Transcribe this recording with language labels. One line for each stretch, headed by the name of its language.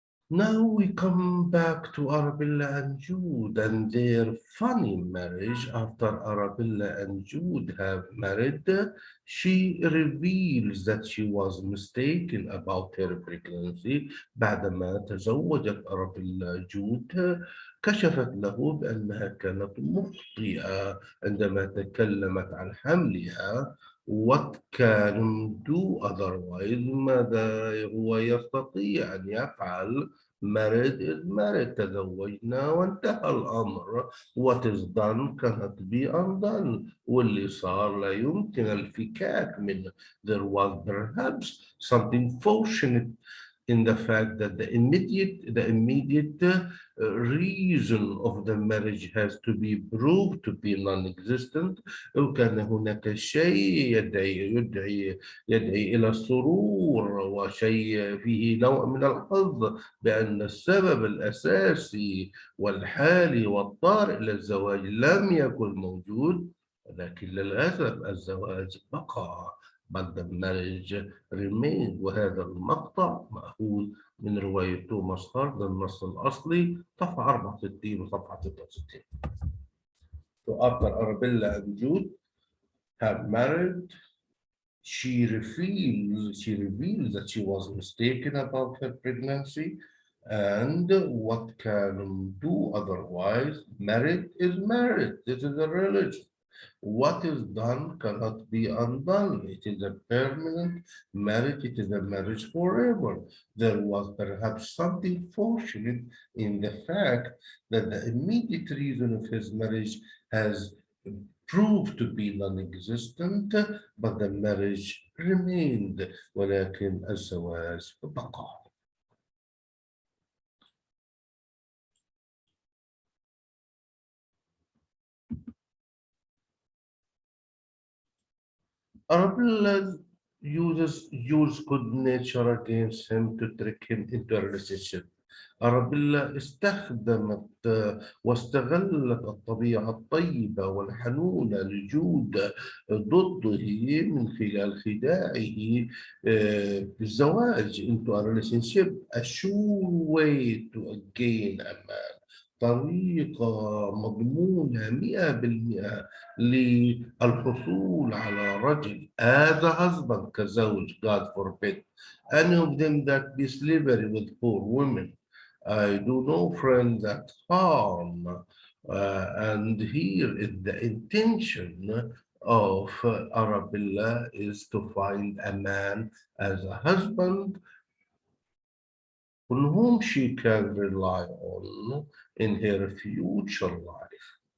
English: Now we come back to Arabella and Jude and their funny marriage. After Arabella and Jude have married, she reveals that she was mistaken about her pregnancy.
Arabic: بعدما تزوجت أرابيلا جود كشفت له بأنها كانت مخطئة عندما تكلمت عن حملها.
English: What can do otherwise؟
Arabic: ماذا هو يستطيع أن يفعل؟
English: married is married.
Arabic: تزوجنا وانتهى الأمر.
English: What is done cannot be undone.
Arabic: واللي صار لا يمكن الفكاك منه.
English: There was perhaps something fortunate in the fact that the immediate reason of the marriage has to be proved to be non-existent.
Arabic: وكان هناك شيء يدعي إلى السرور وشيء فيه نوع من الحظ بأن السبب الأساسي والحالي والطارئ للزواج لم يكن موجود، ولكن للأسف الزواج بقى
English: but the marriage remained.
Arabic: وهذا المقطع مأخوذ من رواية توماس هارد النص الأصلي صفحة 64 وصفحة 66.
English: So after Arabella and Jude have married, she reveals that she was mistaken about her pregnancy, and what can do otherwise? Married is married. This is a religion. What is done cannot be undone. It is a permanent marriage. It is a marriage forever. There was perhaps something fortunate in the fact that the immediate reason of his marriage has proved to be non-existent, but the marriage remained.
Arabic: ولكن الزواج بقى.
English: Arabella uses Jude's good nature against him to trick him into a relationship.
Arabic: أرابيلا استخدمت واستغلت الطبيعة الطيبة والحنونة لجود ضده من خلال خداعه بالزواج
English: into a relationship, a sure way to gain a man.
Arabic: طريقة مضمونة 100% للحصول على رجل
English: as a husband
Arabic: كزوج.
English: God forbid any of them that be slavery with poor women. I do no friends at harm. And here is the intention of Arabella is to find a man as a husband on whom she can rely on in her future life.